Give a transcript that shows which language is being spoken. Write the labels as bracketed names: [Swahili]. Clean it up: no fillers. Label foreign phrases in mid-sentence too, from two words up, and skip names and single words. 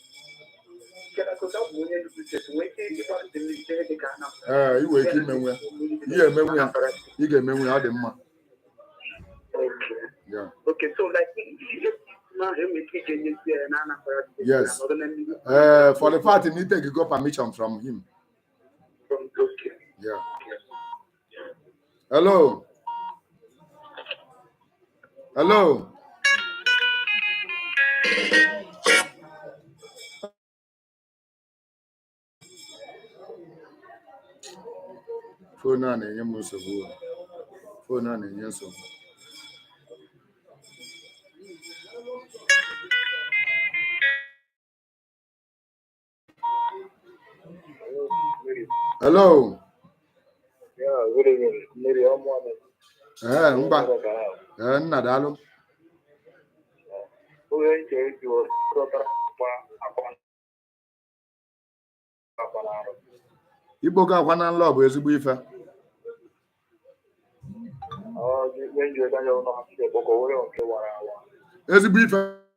[Igbo] Iwe ike imenwe ihe emenwe ya ị ga-emenwe ya ọ dị mma. [English] Yes. For the fact you need to go permission from him. Yeah. Hello. [Igbo] Hello. Phone on enye m nsogbu. Phone on enye nsogbu. [English] Hello. Yeah, good evening. Maybe I'm one. [Igbo] Mba. Nna daalụ. Igbo ga akwa na nlọ bụ ezigbo ife. Ezigbo ife.